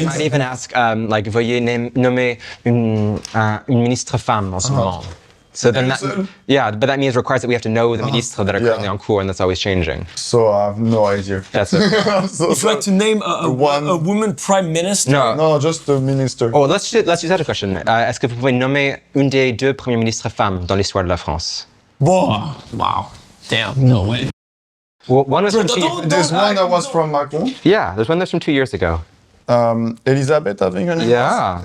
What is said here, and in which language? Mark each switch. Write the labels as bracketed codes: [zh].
[fr] You might even ask, veuillez nommer une ministre femme en ce moment. [en] So then but that means requires that we have to know the ministres that are currently on cours, and that's always changing. So I have no idea. That's it. Would you like to name a woman prime minister? No, just a minister. Oh, let's use that question. [fr] Est-ce que vous pouvez nommer une des deux premières ministres femmes dans l'histoire de la France? [en] Wow. Damn. No way. Well, one was there's one that was from Macron. Yeah, there's one that's from 2 years ago. Elisabeth, I think her name was.